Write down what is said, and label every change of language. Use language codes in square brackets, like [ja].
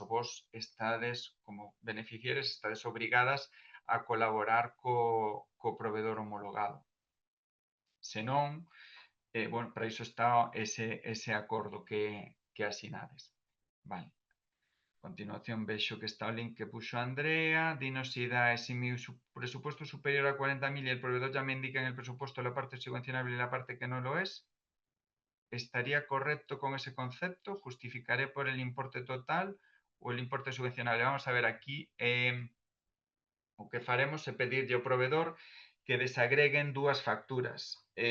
[gl] O vos estades, como beneficiarios, estades obrigadas a colaborar co proveedor homologado. Senón, bueno, para iso está ese acordo que asinades. Vale. A continuación vexo que está o link que puxo Andrea. [es] Dinos si da ese mi presupuesto superior a 40.000 y el proveedor ya me indica en el presupuesto la parte subvencionable y la parte que no lo es. ¿Estaría correcto con ese concepto? ¿Justificaré por el importe total o el importe subvencionable? [gl] Vamos a ver aquí. O que faremos é pedirlle ao proveedor que desagreguen dúas facturas.